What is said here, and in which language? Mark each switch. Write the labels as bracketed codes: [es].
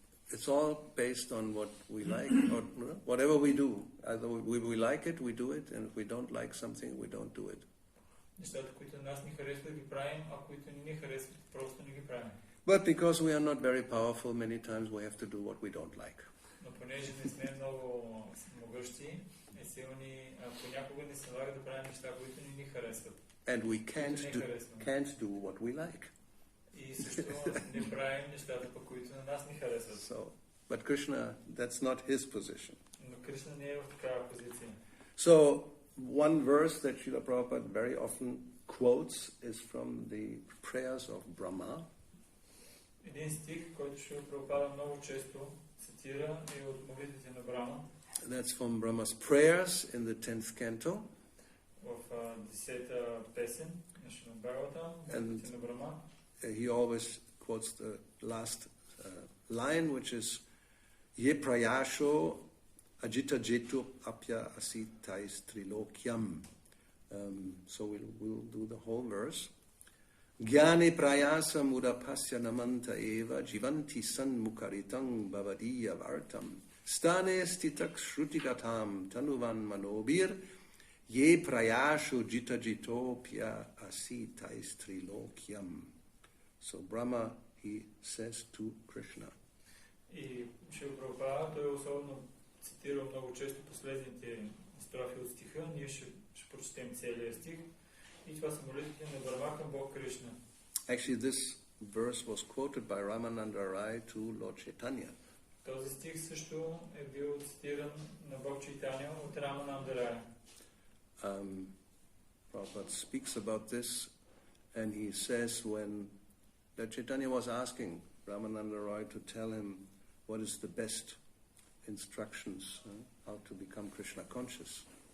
[en] it's all based on what we like, or whatever we do. Either we like it, we do it, and if we don't like something, we don't do it. [bg] Нещата, които нас ни харесват, ги правим, а които не ни харесват, просто не ги правим. [en] But because we are not very powerful, many times we have to do what we don't like. [bg] Но понеже не сме много могъщи и силни, понякога ни се налага да правим неща, които не ни харесват. [en] And we can't do what we like. [bg] И също не правим нещата, по които на нас ни харесват. [en] So, but Krishna, that's not his position. [bg] Но Кришна не е в такава позиция. [en] So, one verse that Srila Prabhupada very often quotes is from the prayers of Brahma. [bg] Един стих, който Шрила Прабхупада много често цитира, е от молитвите на Брама. [en] That's from Brahma's prayers in the 10th canto. [bg] В 10-та песен на Шримад Бхагаватам, молитвите на Брама. [en] He always quotes the last line, which is [sa] Ye prayasho ajita jetu apya asitais trilokyam. [en] So we'll do the whole verse. [sa] Gyane prayasa mudapasya namanta eva jivanti san mukaritang bhavadiya vartam. Stane stitak shrutigatam tanuvan manobir ye prayasho jita jitopya asitais trilokyam. [en] So Brahma, he says to Krishna. [bg] И Шрила Прабхупада, той особено цитира много често последните строфи от стиха. Ние ще прочетем целия стих. И това са молитвите на Брахма към Бог Кришна. [en] Actually, this verse was quoted by Ramananda Rai to Lord Chaitanya. [bg] Този стих също е бил цитиран на Бог Чайтаня от Рамананда Рай. [en] Prabhupada speaks about this, and he says when Lord Chaitanya was asking Ramananda Rai to tell him what is the best instructions, how to become Krishna conscious.